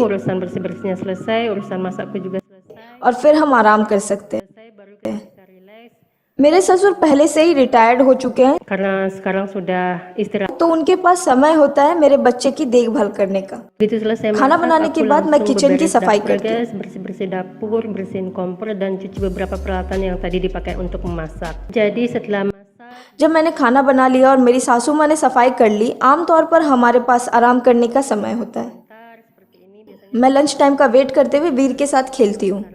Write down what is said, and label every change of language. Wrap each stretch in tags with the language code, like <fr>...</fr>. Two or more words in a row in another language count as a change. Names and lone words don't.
<id>urusan bersih-bersihnya selesai, urusan masakku juga selesai.</id> <hi>और फिर हम आराम कर सकते हैं।</hi> <id>Selesai baru kita bisa relax.</id> <hi>मेरे ससुर पहले से ही रिटायर्ड हो चुके हैं</hi> <id>Karena sekarang sudah istirahat.</id> <hi>तो उनके पास समय होता है मेरे बच्चे की देखभाल करने का।</hi> <id>Begitu selesai</id> <hi>खाना</hi> <id>masak,</id> <hi>बनाने के</hi> <id>aku</id> <hi>बाद मैं</hi> <id>langsung</id> <hi>किचन की</hi> <id>beberes</id> <hi>सफाई</hi> <id>dapur,</id> <hi>करती हूँ।</hi> <id>guys, bersih-bersih dapur, bersihin kompor dan cuci beberapa peralatan yang tadi dipakai untuk memasak. Jadi setelah masak,</id> <hi>जब मैंने खाना बना लिया और मेरी सासू माँ ने सफाई कर ली, आमतौर पर हमारे पास आराम करने का समय होता है।</hi> <id>seperti ini biasanya</id> <hi>मैं</hi> <en>lunch time</en> <hi>का वेट करते हुए वीर के साथ खेलती हूँ।</hi>